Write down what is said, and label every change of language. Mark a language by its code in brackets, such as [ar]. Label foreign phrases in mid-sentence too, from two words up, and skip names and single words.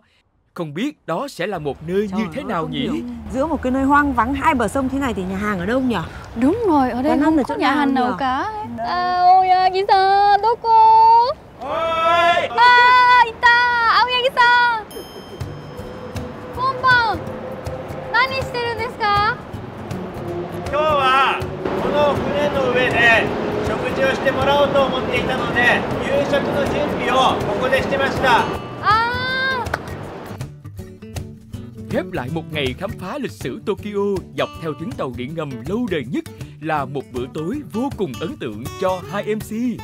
[vi] Không biết đó sẽ là một nơi như thế nào nhỉ? Giữa một cái nơi hoang vắng hai bờ sông thế này thì nhà hàng ở đâu nhỉ? Đúng rồi, ở đây không có nhà hàng nào cả. [ja] 青柳さん、どこ? いた！青柳さん! こんばん! 何してるですか? 今日はこの船の上で食事をしてもらおうと思っていたので、夕食の準備をここでしてました。 [vi] Khép lại một ngày khám phá lịch sử Tokyo dọc theo tuyến tàu điện ngầm lâu đời nhất là một bữa tối vô cùng ấn tượng cho hai MC.